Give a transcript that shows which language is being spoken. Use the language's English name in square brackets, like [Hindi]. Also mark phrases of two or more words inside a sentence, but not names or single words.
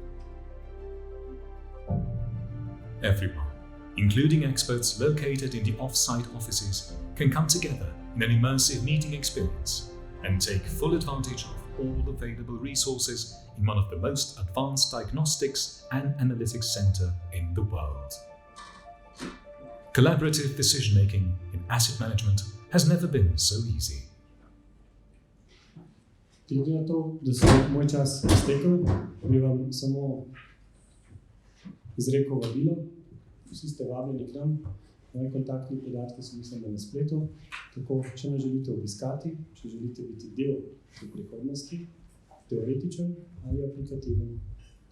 [English] Everyone, including experts located in the off-site offices, can come together in an immersive meeting experience and take full advantage of all available resources in one of the most advanced diagnostics and analytics center in the world. Collaborative decision-making in asset management has never been so easy. [Slovenian] Glede na to, da se moj čas iztekel, bi vam samo izrekel vabilo. Vsi ste vabljeni k nam. Moji kontaktni podatki so mislim, da na spletu. Tako, če me želite obiskati, če želite biti del te prihodnosti, teoretičen ali aplikativen, se oglasite.